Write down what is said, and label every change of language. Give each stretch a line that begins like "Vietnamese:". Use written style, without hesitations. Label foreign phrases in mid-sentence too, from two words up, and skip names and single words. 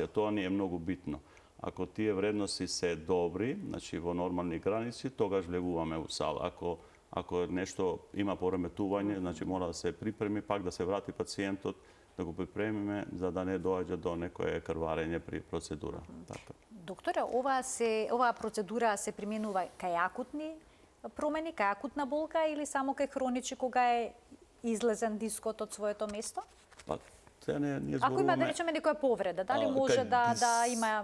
Serbian: To nije mnogo bitno.
Macedonian: Ако тије вредности се добри, значи у нормални граници, тога влегуваме у сал. Ако нешто има пореметување, значи мора да се припреми, пак да се врати пациентот, да го припремиме, за да не дојде до некоје крварење при процедура. Доктора, оваа процедура се применува кај акутни промени, кај акутна болка или само кај хронични кога е излезен дискот од своето место? Па, не зборуваме... Ако има, да речеме, некоја повреда, дали може да има...